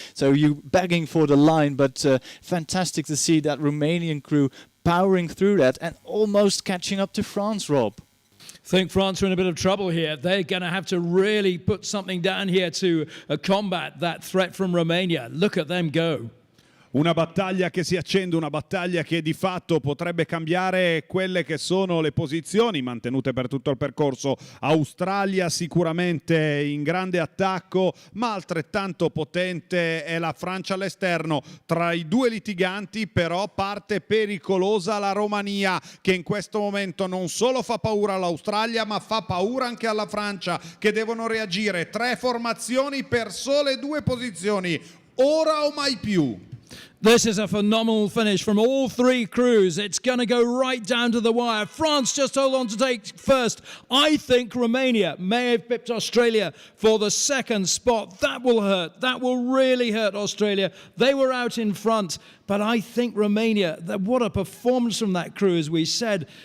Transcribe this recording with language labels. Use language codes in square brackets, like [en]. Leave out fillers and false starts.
[en] So you're begging for the line. But fantastic to see that Romanian crew powering through that and almost catching up to France, Rob. I think France are in a bit of trouble here. They're going to have to really put something down here to combat that threat from Romania. Look at them go. [it] Una battaglia che si accende, una battaglia che di fatto potrebbe cambiare quelle che sono le posizioni mantenute per tutto il percorso. Australia sicuramente in grande attacco, ma altrettanto potente è la Francia all'esterno. Tra i due litiganti però parte pericolosa la Romania, che in questo momento non solo fa paura all'Australia, ma fa paura anche alla Francia, che devono reagire. 3 formazioni per sole 2 posizioni, ora o mai più. [en] This is a phenomenal finish from all 3 crews. It's going to go right down to the wire. France just hold on to take first. I think Romania may have pipped Australia for the second spot. That will hurt. That will really hurt Australia. They were out in front, but I think Romania, what a performance from that crew, as we said.